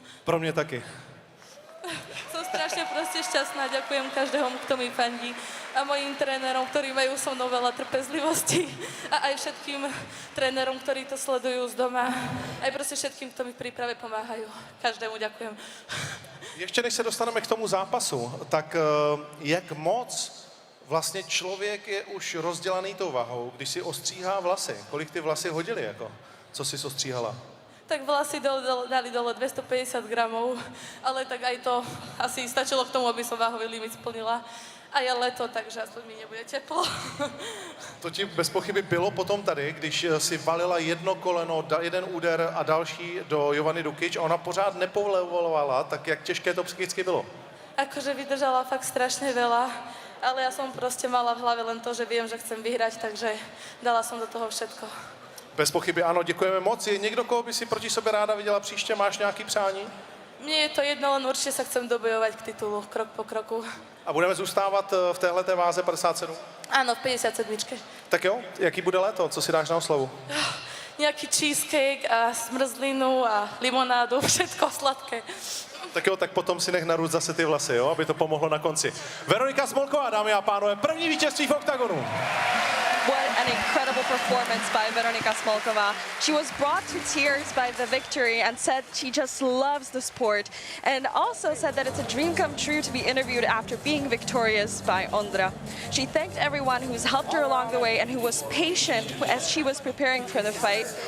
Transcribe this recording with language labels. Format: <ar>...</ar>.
<cs>Pro mě taky.</cs> <sk>Som strašne proste šťastná, ďakujem každému, kto mi fandí, a mojim trénerom, ktorí majú so mnou veľa trpezlivosti, a aj všetkým trénerom, ktorí to sledujú z doma, aj proste všetkým, kto mi v príprave pomáhajú. Každému ďakujem.</sk> <cs>Ještě než se dostaneme k tomu zápasu, tak jak moc vlastně člověk je už rozdělaný tou vahou, když si ostříhá vlasy? Kolik ty vlasy hodily, jako? Co jsi ostříhala?</cs> <sk>Tak vlasy dali dole 250 gramov, ale tak aj to asi stačilo k tomu, aby som váhový limit splnila. A je leto, takže aspoň mi nebude teplo.</sk> <cs>To ti bez pochyby bylo potom tady, když si valila jedno koleno, jeden úder a další do Jovany Dukic a ona pořád nepovolovala, tak jak těžké to psychicky bylo?</cs> <sk>Akože vydržala fakt strašne veľa, ale ja som proste mala v hlave len to, že viem, že chcem vyhrať, takže dala som do toho všetko.</sk> <cs>Bez pochyby ano, děkujeme moc. Je někdo, koho by si proti sobě ráda viděla příště? Máš nějaký přání?</cs> <sk>Mne je to jedno, len určite sa chcem dobojovať k titulu, krok po kroku.</sk> <cs>A budeme zůstávat v téhleté váze 57?</cs> <sk>Áno, v 57.</sk> <cs>Tak jo, jaký bude léto? Co si dáš na oslavu?</cs> <sk>Nejaký cheesecake a zmrzlinu a limonádu, všetko sladké.</sk> <cs>Tak jo, tak potom si nech narůst zase ty vlasy, jo, aby to pomohlo na konci. Veronika Schalcova, dámy a pánové, první vítězství v oktagonu.</cs> <en>What an incredible performance by Veronika Schalcova. She was brought to tears by the victory and said she just loves the sport, and also said that it's a dream come true to be interviewed after being victorious by Ondra. She thanked everyone who's helped her along the way and who was patient as she was preparing for the fight.</en>